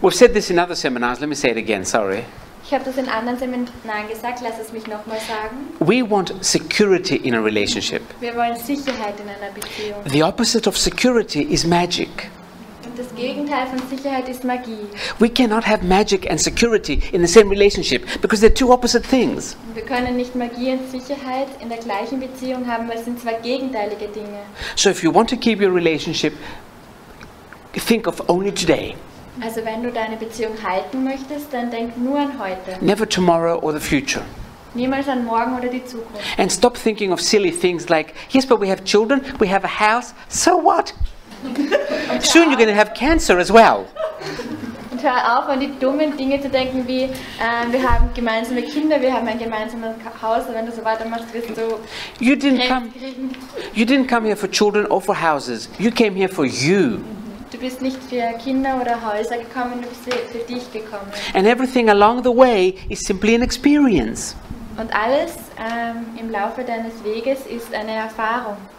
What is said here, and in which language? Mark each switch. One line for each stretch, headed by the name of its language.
English: We've said this in other seminars, let me say it again, sorry.
German: Ich habe das in anderen Seminaren gesagt, lass es mich nochmal sagen.
English: We want security in a relationship.
German: Wir wollen Sicherheit in einer Beziehung.
English: The opposite of security is magic.
German: Und das Gegenteil von Sicherheit ist Magie.
English: We cannot have magic and security in the same relationship because they're two opposite things.
German: Wir können nicht Magie und Sicherheit in der gleichen Beziehung haben, weil es sind zwei gegenteilige Dinge.
English: So if you want to keep your relationship, think of only today.
German: Also wenn du deine Beziehung halten möchtest, dann denk nur an heute.
English: Never tomorrow or the future.
German: Niemals an morgen oder die Zukunft.
English: And stop thinking of silly things like, yes, but we have children, we have a house, so what? Soon you're going to have cancer as well.
German: Und hör auf, an die dummen Dinge zu denken wie, wir haben gemeinsame Kinder, wir haben ein gemeinsames Haus, und wenn du so weitermachst, wirst du
English: You didn't come here for children or for houses. You came here for you.
German: Du bist nicht für Kinder oder Häuser gekommen, du bist für dich gekommen.
English: And everything along the way is simply an experience.
German: Und alles im Laufe deines Weges ist eine Erfahrung.